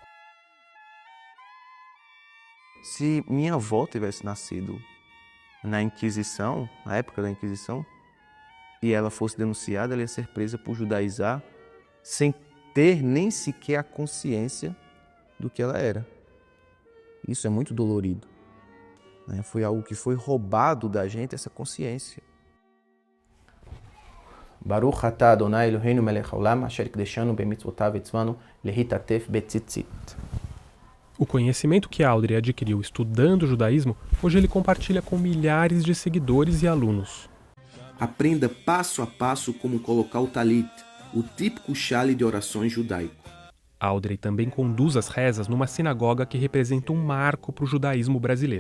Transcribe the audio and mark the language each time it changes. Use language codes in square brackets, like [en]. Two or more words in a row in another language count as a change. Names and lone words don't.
[pt] Se minha avó tivesse nascido na Inquisição, na época da Inquisição, e ela fosse denunciada, ela ia ser presa por judaizar sem ter nem sequer a consciência do que ela era. Isso é muito dolorido. Foi algo que foi roubado da gente, essa consciência. [he] ברוך אתה ה' אלוהינו מלך העולם אשר קדשנו במצוותיו וצוונו להתעטף בציצית. [pt] O conhecimento que Audrey adquiriu estudando o judaísmo, hoje ele compartilha com milhares de seguidores e alunos. Aprenda passo a passo como colocar o talit, o típico chale de orações judaico. Audrey também conduz as rezas numa sinagoga que representa um marco para o judaísmo brasileiro.